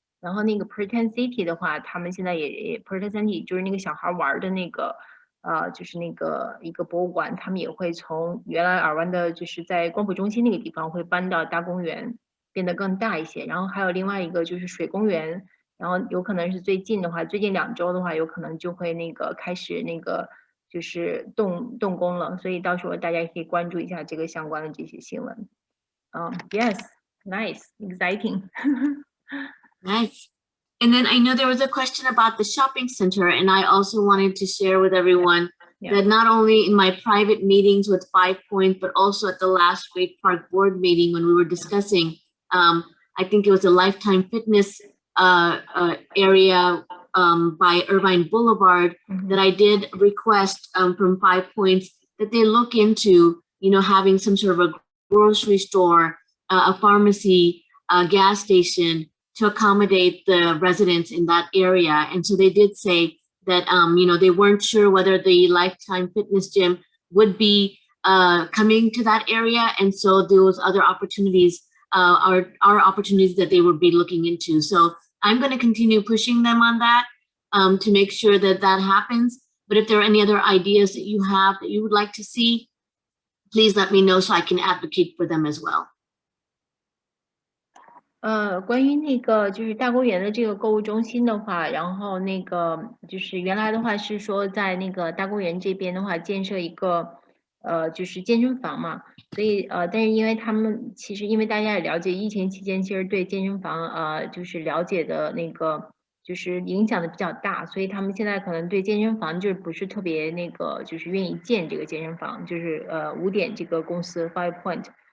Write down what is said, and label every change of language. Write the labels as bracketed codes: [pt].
[zh] 然后那个 Pretend City 的话，他们现在也 Pretend City 就是那个小孩玩的那个就是那个一个博物馆，他们也会从原来尔湾的就是在光谱中心那个地方会搬到大公园，变得更大一些。然后还有另外一个就是水公园，然后有可能是最近的话，最近2周的话，有可能就会那个开始那个就是动工了，所以到时候大家也可以关注一下这个相关的这些新闻。 [en] Yes, nice, exciting. Nice. And then I know there was a question about the shopping center, and I also wanted to share with everyone that not only in my private meetings with 5 Point, but also at the last Great Park board meeting when we were discussing, I think it was a Lifetime Fitness area by Irvine Boulevard, that I did request from 5 Points that they look into, having some sort of a grocery store, a pharmacy, a gas station, to accommodate the residents in that area. And so they did say that, they weren't sure whether the Lifetime Fitness gym would be coming to that area. And so those other opportunities are opportunities that they would be looking into. So I'm going to continue pushing them on that to make sure that that happens. But if there are any other ideas that you have that you would like to see, please let me know so I can advocate for them as well. [zh] 关于那个就是大公园的这个购物中心的话，然后那个就是原来的话是说在那个大公园这边的话建设一个就是健身房嘛，所以但是因为他们其实因为大家也了解疫情期间其实对健身房就是了解的那个就是影响的比较大，所以他们现在可能对健身房就是不是特别那个就是愿意建这个健身房，就是5点这个公司 Five Point。